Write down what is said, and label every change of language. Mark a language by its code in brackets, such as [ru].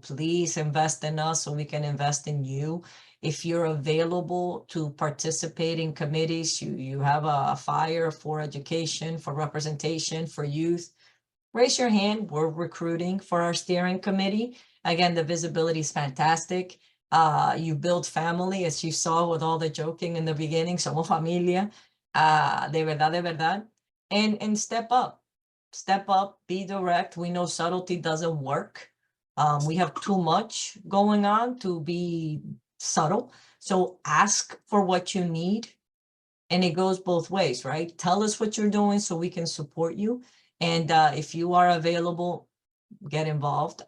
[en] Please invest in us so we can invest in you. If you're available to participate in committees, you have a fire for education, for representation, for youth, raise your hand. We're recruiting for our steering committee. Again, the visibility is fantastic. You build family, as you saw with all the joking in the beginning. [es] Somos familia, de verdad, de verdad. [en] And step up, be direct. We know subtlety doesn't work. We have too much going on to be subtle. So ask for what you need. And it goes both ways, right? Tell us what you're doing so we can support you. And if you are available, get involved.